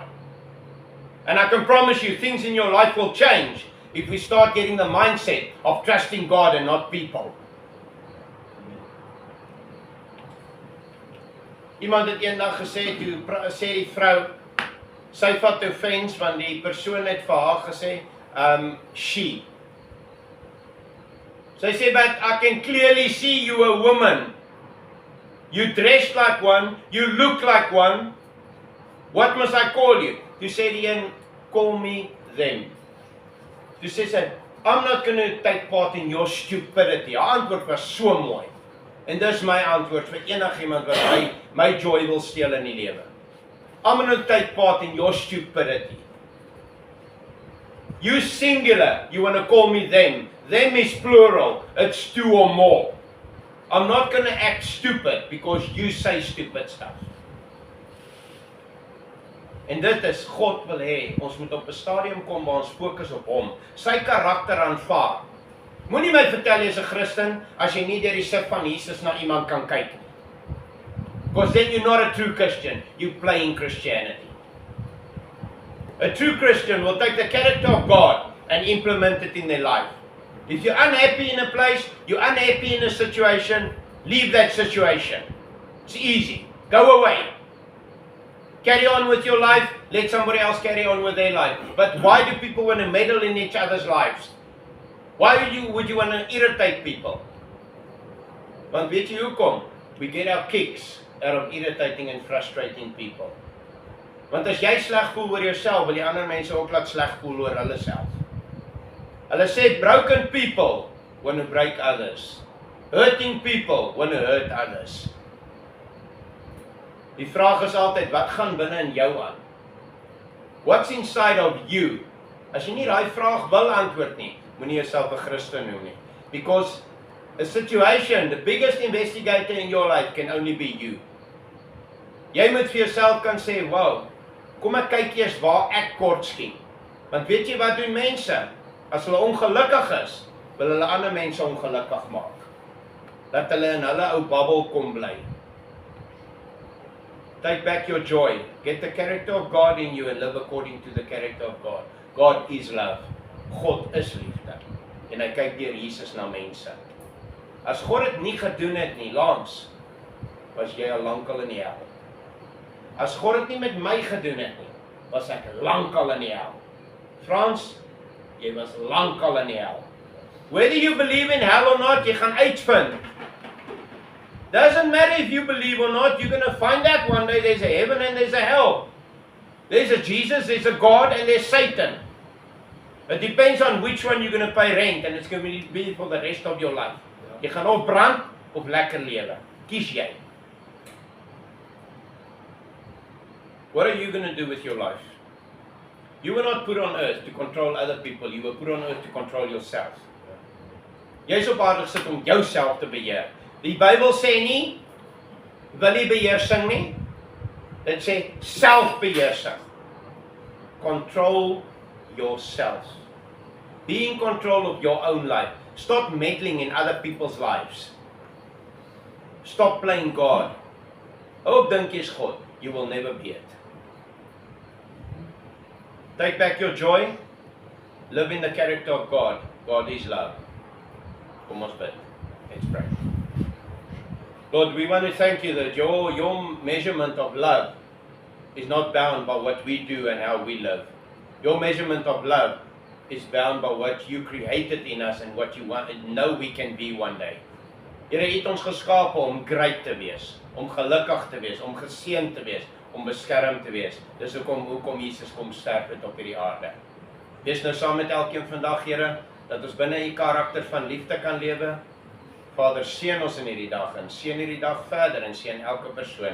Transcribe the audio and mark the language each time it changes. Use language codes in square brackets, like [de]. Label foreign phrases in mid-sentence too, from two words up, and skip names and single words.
[en] And I can promise you, things in your life will change if we start getting the mindset of trusting God and not people. [af] Iemand het eendag gesê, toe sê die vrou, sy vat offense, want die persoon het vir haar gesê, she. Sy sê, [en] but I can clearly see you a woman. You dress like one, you look like one. What must I call you? [af] Toe sê die een, [en] call me them. [af] Toe sê sy, [en] I'm not going to take part in your stupidity. [af] Haar antwoord was so mooi. En dis my antwoord vir enigiemand wat my joy wil steel in die lewe. [en] I'm going to take part in your stupidity. You singular, you want to call me them. Them is plural, it's two or more. I'm not going to act stupid because you say stupid stuff. [af] En dit is, God wil hê, ons moet op 'n stadium kom waar ons fokus op hom, sy karakter aanvaar. Moenie my vertel jy is 'n Christen as jy nie deur die sig van Jesus na iemand kan kyk nie. [en] Because then you're not a true Christian, you're playing Christianity. A true Christian will take the character of God and implement it in their life. If you're unhappy in a place, you're unhappy in a situation, leave that situation. It's easy. Go away. Carry on with your life, let somebody else carry on with their life. But why do people want to meddle in each other's lives? Why would you want to irritate people? [af] Want weet jy hoekom? [en] We get our kicks out of irritating and frustrating people. [af] Want as jy sleg voel oor jouself, wil die ander mense ook laat sleg voel oor hulle self. Hulle sê [en] broken people want to break others. Hurting people want to hurt others. [af] Die vraag is altyd, wat gaan binne in jou aan? [en] What's inside of you? [af] As jy nie daai vraag wil antwoord nie, moenie jouself 'n Christen noem nie. [en] Because a situation, the biggest investigator in your life can only be you. [af] Jy moet vir jouself kan sê, wow, kom ek kyk eers waar ek kort skiet. Want weet jy wat doen mense? As hulle ongelukkig is, wil hulle ander mense ongelukkig maak. Dat hulle in hulle ou babbel kom bly. [en] Take back your joy. Get the character of God in you and live according to the character of God. God is love. [af] God is liefde. En hy kyk deur Jesus na mense. As God dit nie gedoen het nie, Lance, was jy al lankal in die hel. As God dit nie met my gedoen het nie, was ek lankal in die hel. Frans, jy was lankal in die hel. [en] Whether you believe in hell or not, [af] jy gaan uitvind. [en] Doesn't matter if you believe or not, you're going to find out one day there's a heaven and there's a hell. There's a Jesus, there's a God, and there's Satan. It depends on which one you're going to pay rent, and it's going to be for the rest of your life. [af] Jy gaan of brand of lekker lewe. Kies jy. [en] What are you going to do with your life? You were not put on earth to control other people. You were put on earth to control yourself. [af] Jy is op aarde gesit om jouself te beheer. Die Bybel sê nie, wil nie beheersing nie. Dit sê selfbeheersing. [en] Control yourself. Be in control of your own life. Stop meddling in other people's lives. Stop playing God. [af] Ook dink jy's God. [en] You will never be it. Take back your joy. Live in the character of God. God is love. [af] Kom ons bid. [en] Let's pray. Lord, we want to thank you that your measurement of love is not bound by what we do and how we live. Your measurement of love is bound by what you created in us and what you want and know we can be one day. [af] Here het ons geskape om great te wees, om gelukkig te wees, om geseënd te wees, om beskerm te wees. Dis hoekom Jesus kom sterf het op hierdie aarde. Wees nou saam met elkeen vandag, Here, dat ons binne u karakter van liefde kan lewe. Vader, seën ons in hierdie dag en seën hierdie dag verder en seën elke persoon.